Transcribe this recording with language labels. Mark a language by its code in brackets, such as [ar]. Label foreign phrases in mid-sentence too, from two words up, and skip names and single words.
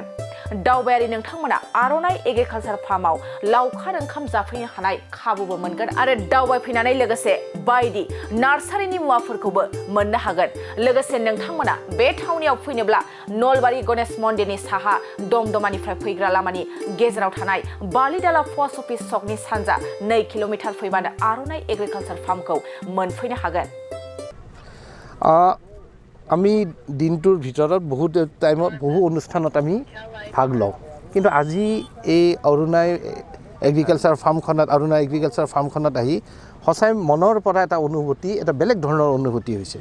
[brx] दावबायारि नोंथांमोना आर'नाइ एग्रिकालचार फार्माव लावखार ओंखाम जाफैनो हानाय खाबुबो मोनगोन आरो दावबायफैनानै लोगोसे बायदि नार्सारिनि मुवाफोरखौबो मोननो हागोन। लोगोसे नोंथांमोना बे थावनियाव फैनोब्ला नलबारि गणेश मन्दिरनि साहा दमदमानिफ्राय फैग्रा लामानि गेजेराव थानाय बालिदाला पस्ट अफिस सकनि सानजा 2 किल'मिटार फैबानो आर'नाइ एग्रिकालचार फार्मखौ मोनफैनो हागोन। [as] আমি দিনটোৰ ভিতৰত বহুত টাইমত বহু অনুষ্ঠানত আমি ভাগ লওঁ, কিন্তু আজি এই অৰুণাই এগ্ৰিকালচাৰ ফাৰ্মখনত আহি সঁচাই মনৰ পৰা এটা অনুভূতি, এটা বেলেগ ধৰণৰ অনুভূতি হৈছে।